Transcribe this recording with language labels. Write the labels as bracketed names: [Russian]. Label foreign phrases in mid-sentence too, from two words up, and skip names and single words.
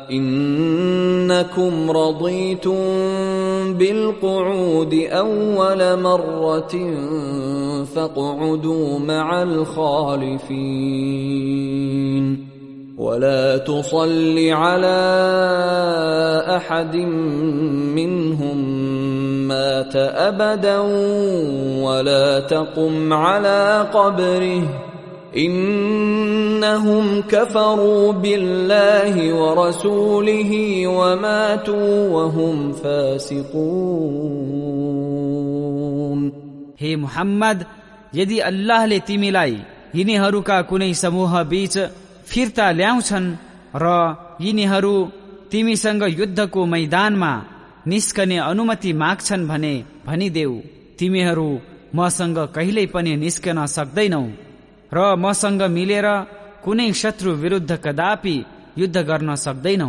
[Arabic] إنكم رضيتم بالقعود أول مرة فاقعدوا مع الخالفين ولا تصل على أحد منهم مات أبدا ولا تقم على قبره إنهم كفروا بالله ورسوله وماتوا وهم فاسقون. [Nepali] हे मुहम्मद, यदि अल्लाहले तिमीलाई यिनीहरूका कुनै समूह बीच फिर्ता ल्याउँछन् र यिनीहरू तिमीसँग युद्धको मैदानमा निस्कने अनुमति माग्छन् भने भनिदेऊ, तिमीहरू मसँग कहिल्यै पनि निस्कन सक्दैनौ र मसँग मिलेर कुनै शत्रु विरुद्ध कदापि युद्ध गर्न सक्दैनौ।